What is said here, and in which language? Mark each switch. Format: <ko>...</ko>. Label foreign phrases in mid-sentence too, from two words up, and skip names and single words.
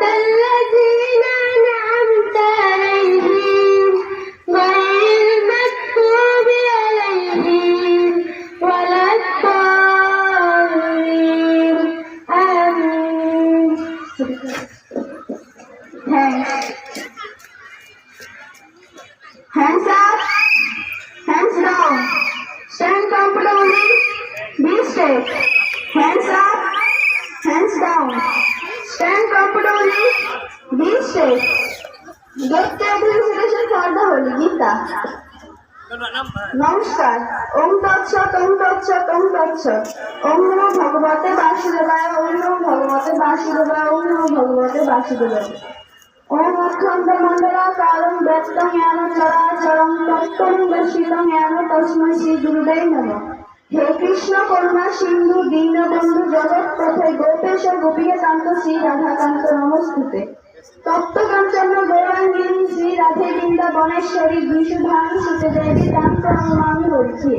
<ar>الذين أنعمت عليهم غير المغضوب عليهم ولا الضالين آمين.</ar> <en>Hands up, hands down, stand comfortably, be straight. Hands up, hands down, stand comfortably, be straight. Get the recitation for the Holy Gita.</en> <sa>নমস্কার। ওম তৎসৎ ওম তৎসৎ ওম তৎসৎ। ওম নমো ভগবতে বাসুদেবায় ওম নমো ভগবতে বাসুদেবায় ওম নমো ভগবতে বাসুদেবায়। ওম অখণ্ড মণ্ডলাকারং ব্যক্তং জ্ঞান চরাচরং তত্ত্বং দর্শিতং জ্ঞান তস্मै শ্রী গুরুদেব নমঃ। হে কৃষ্ণ করুণা সিন্ধু দীনবন্ধু জগৎপথে গোপেশ গোপীকে কান্ত শ্রী রাধাকান্ত নমস্তুতে। তপ্তকাঞ্চন গৌরাঙ্গিনী শ্রী রাধে বৃন্দাবনেশ্বরী বিশুধাং সুতে দেবী তাং প্রণমামি হরিপ্রিয়ে।</sa>